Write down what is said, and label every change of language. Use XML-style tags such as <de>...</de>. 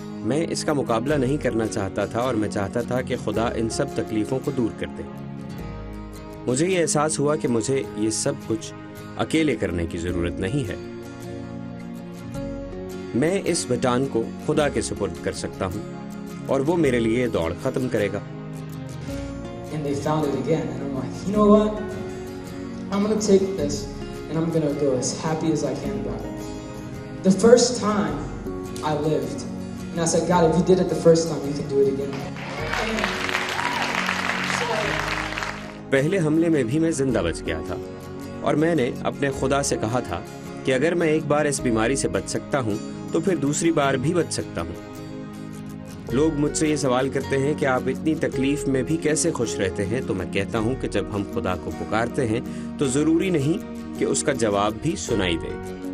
<hi>मैं इसका मुकाबला नहीं करना चाहता था और मैं चाहता था कि खुदा इन सब तकलीफों को दूर कर दे। मुझे ये एहसास हुआ कि मुझे ये सब कुछ अकेले करने की जरूरत नहीं है। मैं इस बटन को खुदा के सुपुर्द कर सकता हूँ और वो मेरे लिए दौड़ खत्म करेगा।</hi> <en>And they found it again, and I'm like, you know what? I'm gonna take this and I'm gonna go as happy as I can about it. The first time I lived, and I said, God, if you did it the first time, you can do it again.</en> <hi>पहले हमले में भी मैं जिंदा बच गया था और मैंने अपने खुदा से कहा था कि अगर मैं एक बार इस बीमारी से बच सकता हूँ तो फिर दूसरी बार भी बच सकता हूँ। लोग मुझसे ये सवाल करते हैं कि आप इतनी तकलीफ में भी कैसे खुश रहते हैं, तो मैं कहता हूँ कि जब हम खुदा को पुकारते हैं तो जरूरी नहीं कि उसका जवाब भी सुनाई दे।</hi>